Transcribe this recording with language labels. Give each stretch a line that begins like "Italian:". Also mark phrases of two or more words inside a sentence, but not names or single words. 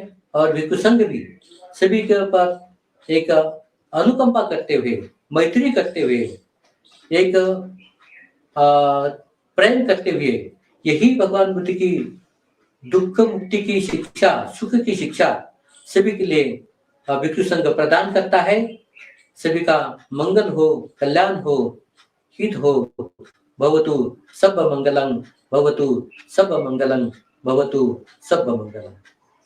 Hindi: और भिक्षु संघ भी सभी के ऊपर एक अनुकंपा करते हुए, मैत्री करते हुए, एक प्रेम करते हुए, यही भगवान बुद्ध की दुख मुक्ति की शिक्षा, सुख की शिक्षा सभी के लिए भिक्षु संघ प्रदान करता है। सभी का मंगल हो, कल्याण हो, हित हो।
Pali: भवतु सब मंगलम, भवतु सब मंगलम, भवतु सब मंगलम।